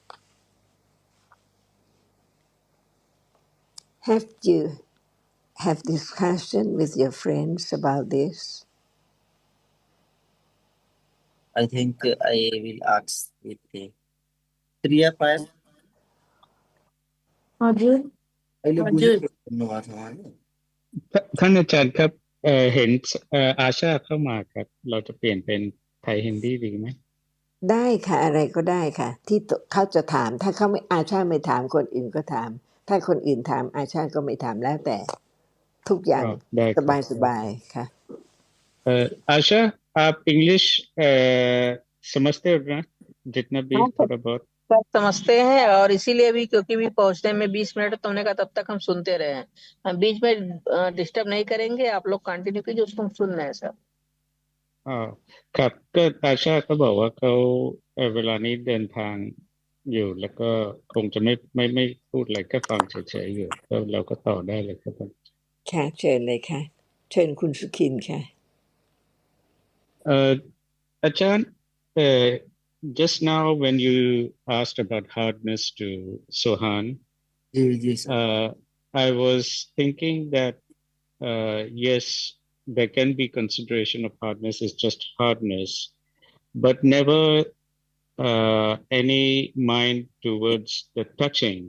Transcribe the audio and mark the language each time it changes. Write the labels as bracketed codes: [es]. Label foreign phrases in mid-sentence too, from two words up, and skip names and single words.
[en] Have you have discussion with your friends about this? I think I will ask with the Priya Payal. [ne] हजुर अहिले बुझिसक्नु भएको छ उहाँले? [th] ท่านอาจารย์ครับเห็นอาชาเข้ามาครับเราจะเปลี่ยนเป็นไทยฮินดีดีไหม ได้ค่ะอะไรก็ได้ค่ะที่เขาจะถามถ้าเขาไม่อาชาไม่ถามคนอื่นก็ถามถ้าคนอื่นถามอาชาก็ไม่ถามแล้วแต่ทุกอย่าง ได้ ส ครับ บายๆค่ะ [hi] आशा आप इंग्लिश समझते हो ना जितना भी हाँ सर, थोड़ा बहुत सब समझते हैं और इसीलिए भी क्योंकि भी पहुंचने में 20 मिनट तो हमने कहा तब तक हम सुनते रहे हैं। हम बीच में डिस्टर्ब नहीं करेंगे, आप लोग कंटिन्यू कीजिए, उसको हम सुन रहे हैं सर। [th] อ่าครับก็อาชาเขาบอกว่าเขาเวลานี้เดินทางอยู่แล้วก็คงจะไม่พูดอะไรแค่ฟังเฉยๆอยู่แล้วเราก็ต่อได้เลยครับผม ค่ะเชิญเลยค่ะเชิญคุณสุขินค่ะ [en] Uh, Achan, uh, just now when you asked about hardness to Sohan, Yes, sir. I was thinking that yes, there can be consideration of hardness is just hardness, but never any mind towards the touching.